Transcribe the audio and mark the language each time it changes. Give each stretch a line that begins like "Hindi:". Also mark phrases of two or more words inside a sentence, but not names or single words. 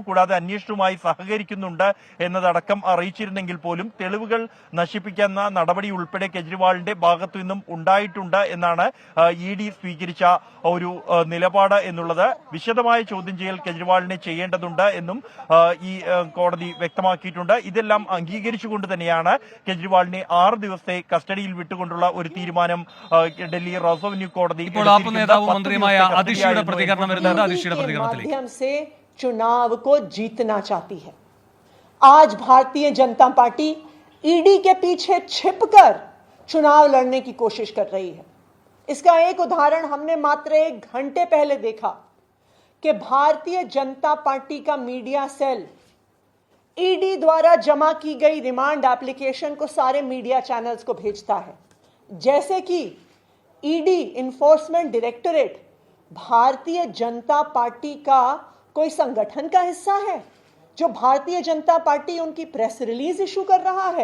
Malayalam: കൂടാതെ അന്വേഷണവുമായി സഹകരിക്കുന്നുണ്ട് എന്നതടക്കം അറിയിച്ചിരുന്നെങ്കിൽ പോലും തെളിവുകൾ നശിപ്പിക്കുന്ന നടപടി ഉൾപ്പെടെ കെജ്രിവാളിന്റെ ഭാഗത്തു നിന്നും ഉണ്ടായിട്ടുണ്ട് എന്നാണ് ഇഡി സ്വീകരിച്ച ഒരു നിലപാട് എന്നുള്ളത്. വിശദമായ ചോദ്യം ചെയ്യൽ കെജ്രിവാളിനെ ചെയ്യേണ്ടതുണ്ട് എന്നും ഈ കോടതി വ്യക്തമാക്കിയിട്ടുണ്ട്. ഇതെല്ലാം അംഗീകരിച്ചുകൊണ്ട് തന്നെയാണ് കെജ്രിവാളിനെ 6 ദിവസത്തെ കസ്റ്റഡിയിൽ വിട്ടുകൊണ്ടുള്ള ഒരു തീരുമാനം ഡൽഹി റോസ് അവന്യൂ കോടതി.
Hindi: चुनाव को जीतना चाहती है। आज भारतीय जनता पार्टी ईडी के पीछे छिपकर चुनाव लड़ने की कोशिश कर रही है। इसका एक उदाहरण हमने मात्र 1 घंटे पहले देखा कि भारतीय जनता पार्टी का
English: media cell
Hindi: ईडी द्वारा जमा की गई
English: remand application
Hindi: को सारे
English: media channels
Hindi: को भेजता है, जैसे कि ईडी
English: Enforcement Directorate
Hindi: भारतीय जनता पार्टी का कोई संगठन का हिस्सा है जो भारतीय जनता पार्टी उनकी
English: press release issue
Hindi: कर रहा है।